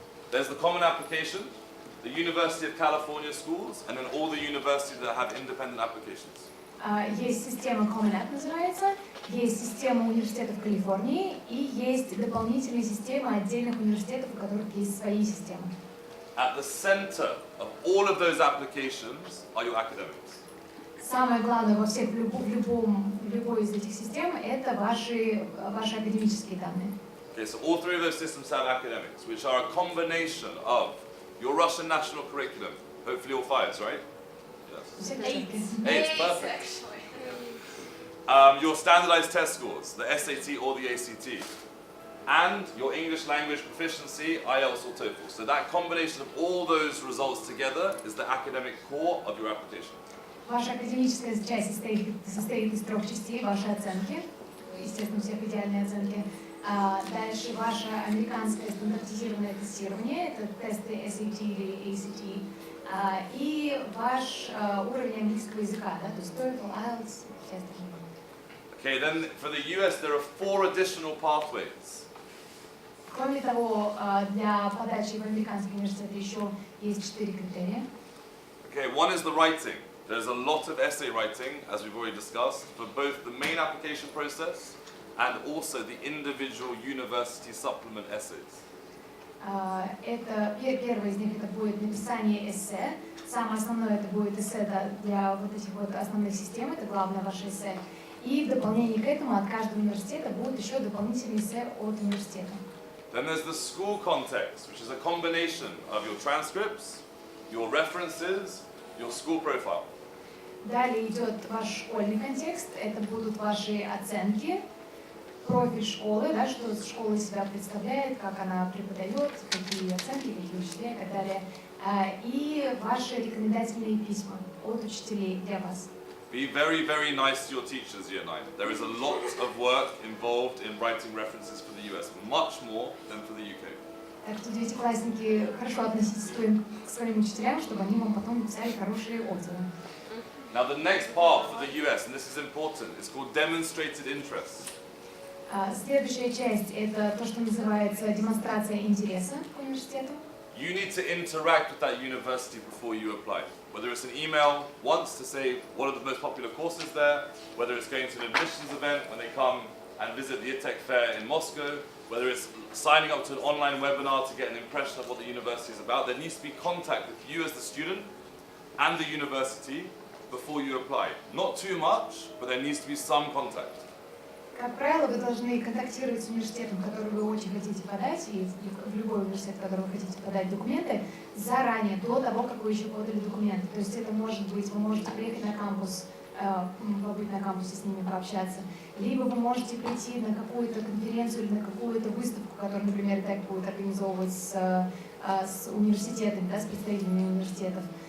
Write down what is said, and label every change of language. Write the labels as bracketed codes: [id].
[en] There's the common application, the University of California schools, and then all the universities that have independent applications. [ru] Есть система Common App называется, есть система университетов Калифорнии и есть дополнительные системы отдельных университетов, у которых есть свои системы. [en] At the center of all of those applications are your academics. [ru] Самое главное во всех, в любой из этих систем это ваши академические данные. [en] Okay, so all 3 of those systems have academics, which are a combination of your Russian national curriculum, hopefully all 5s, right? Yes. 8, perfect. Your standardized test scores, the SAT or the ACT, and your English language proficiency, IELTS or TOEFL. So that combination of all those results together is the academic core of your application. [ru] Ваша академическая часть состоит из 3 частей, ваши оценки, естественно, у всех идеальные оценки. Дальше ваше американское стандартизированное тестирование, это тесты SAT или ACT, и ваш уровень английского языка, да, то есть TOEFL, IELTS, все остальные. [en] Okay, then for the US there are 4 additional pathways. [ru] Кроме того, для подачи в американский университет еще есть 4 критерия. [en] Okay, one is the writing. There's a lot of essay writing, as we've already discussed, for both the main application process and also the individual university supplement essays. [ru] Это первый из них, это будет написание эссе. Самое основное это будет эссе для вот этих вот основных систем, это главное ваше эссе. И в дополнение к этому от каждого университета будет еще дополнительный эссе от университета. [en] Then there's the school context, which is a combination of your transcripts, your references, your school profile. [ru] Далее идет ваш школьный контекст, это будут ваши оценки, профиль школы, да, что школа из себя представляет, как она преподает, какие оценки, какие учителя и так далее. И ваши рекомендательные письма от учителей для вас. [en] Be very, very nice to your teachers, Year 9. There is a lot of work involved in writing references for the US, much more than for the UK. [ru] Так что девятиклассники хорошо относитесь к своим учителям, чтобы они вам потом написали хорошие отзывы. [en] Now the next part for the US, and this is important, is called demonstrated interest. [ru] Следующая часть это то, что называется демонстрация интереса к университету. [en] You need to interact with that university before you apply. Whether it's an email once to say what are the most popular courses there, whether it's going to an admissions event when they come and visit the ITEC fair in Moscow, whether it's signing up to an online webinar to get an impression of what the university is about, there needs to be contact with you as the student and the university before you apply. Not too much, but there needs to be some contact. [ru] Как правило, вы должны контактировать с университетом, в который вы очень хотите подать, и в любой университет, в который вы хотите подать документы, заранее, до того, как вы еще подали документы. То есть это может быть, вы можете приехать на кампус, побыть на кампусе с ними, пообщаться, либо вы можете прийти на какую-то конференцию или на какую-то выставку, которую, например, ИТЭК будет организовывать с университетами, да, с представителями университетов.